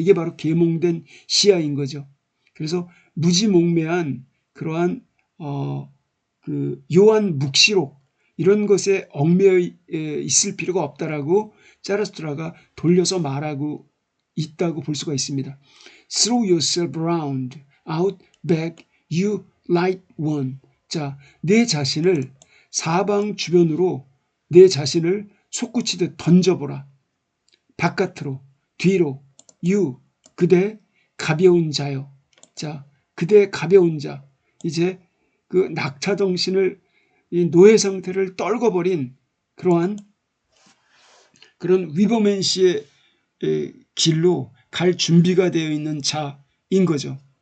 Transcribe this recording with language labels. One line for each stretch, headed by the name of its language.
Korean: 이게 바로 계몽된 시야인 거죠. 그래서 무지몽매한 그러한 그 요한 묵시록 이런 것에 얽매여 있을 필요가 없다라고 자라스트라가 돌려서 말하고 있다고 볼 수가 있습니다.
English: Throw yourself around, out, back, you light one.
Korean: 자, 내 자신을 사방 주변으로 내 자신을 솟구치듯 던져보라. 바깥으로, 뒤로, you, 그대 가벼운 자요. 자, 그대 가벼운 자. 이제 그 낙차 정신을, 이 노예 상태를 떨궈버린 그러한 그런 위버맨 씨의 길로 갈 준비가 되어 있는 자인 거죠.